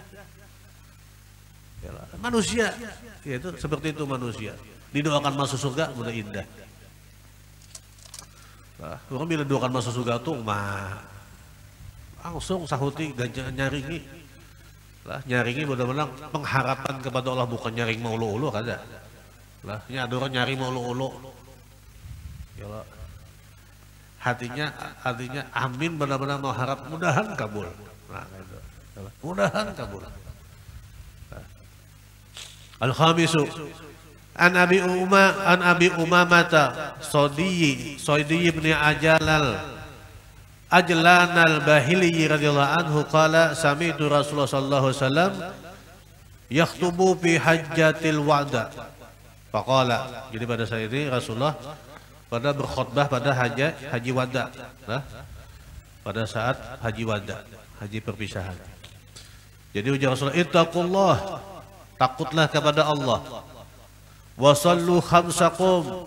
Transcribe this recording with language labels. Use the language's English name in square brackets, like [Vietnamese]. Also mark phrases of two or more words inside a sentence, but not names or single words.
[Indonesian] Yalah, manusia, ya itu seperti itu manusia. [Banjar] Didoakan masuk surga, mudah indah. Orang bila doakan masuk surga tuh, langsung sahuti nyaringi. Nyaringi benar-benar pengharapan kepada Allah, bukan nyaring mau ulu-ulu kada. Ini ada orang nyari mau ulu-ulu. Artinya amin benar-benar mengharap mudahan kabul. Nah, itu. Mudahan kabul. [Arabic] الخامس عن أبي أمامة صدي بن عجلان الباهلي رضي الله عنه قال سمعت رسول الله صلى الله عليه وسلم يخطب في حجة الوداع. Faqala, [Indonesian] jadi pada saat ini Rasulullah pada berkhutbah pada haji wada, nah, pada saat haji wada, haji perpisahan. [Banjar] Jadi ujar Rasulullah, ittaqullah, takutlah kepada Allah. [Arabic] وصلوا خمسكم.